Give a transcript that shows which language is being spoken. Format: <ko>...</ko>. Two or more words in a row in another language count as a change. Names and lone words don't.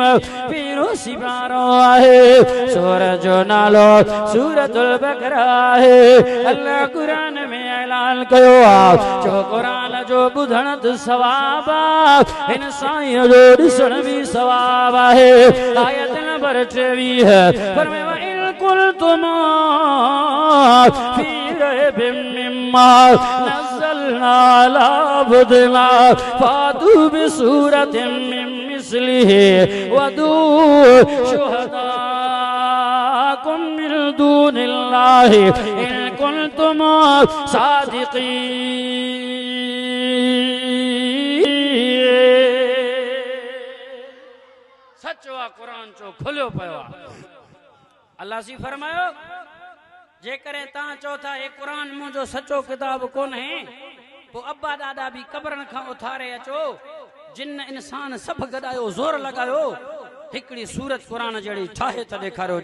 <sd>पीरो सिपारो आहे, सूरत जो नालो सूरतुल बकरा आहे। अल्लाह कुरान में ऐलान कयो आ, जो कुरान जो ॿुधण त सवाब आ, हिन साईं जो ॾिसण बि सवाब आहे। आयत नंबर 23 फरमाए</sd> <ar>كنتم في ريب مما نزلنا على عبدنا فأتوا بسورة من مثله وادعوا شهداءكم من دون الله إن كنتم صادقين.</ar> <sd>सच्चो आ कुरान चो खुलियो पियो आ। अल्लाह सी फरमायो, जेकरे तां चो था ए कुरान मुंहिंजो सच्चो किताब कोन है, पो अब्बा दादा भी कब्रन खां उथारे अचो, जिन इंसान सब गॾायो, ज़ोर लॻायो, हिकिड़ी सूरत कुरान जहिड़ी ठाहे त ॾेखारियो।</sd>